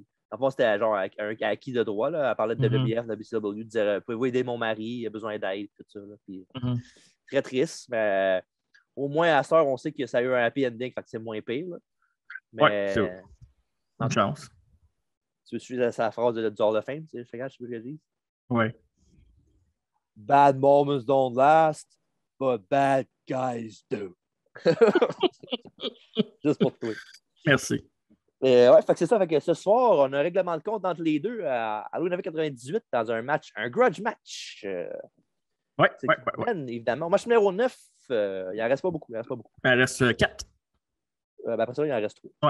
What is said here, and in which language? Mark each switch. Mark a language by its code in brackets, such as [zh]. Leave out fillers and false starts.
[fr] En fait, c'était genre un acquis de droit. Là. Elle parlait de WBF, de WCW, disait pouvez-vous aider mon mari, il a besoin d'aide, tout ça. Là. Puis, très triste, mais au moins à cette heure, on sait que ça a eu un happy ending, fait que c'est moins pire. Là. Mais, ouais, c'est une chance. Tu suis sa phrase du Hall of Fame, tu sais, je sais ce que je dis. Ouais. [en] Bad moments don't last, but bad guys do. [fr] Juste pour toi. Merci. Ouais, fait que c'est ça. Fait que ce soir, on a un règlement de compte entre les deux à Halloween 98 dans un match, un grudge match. Ouais. Évidemment. Au match numéro 9, il n'en reste pas beaucoup. Il en reste 4. Après ça, il en reste 3.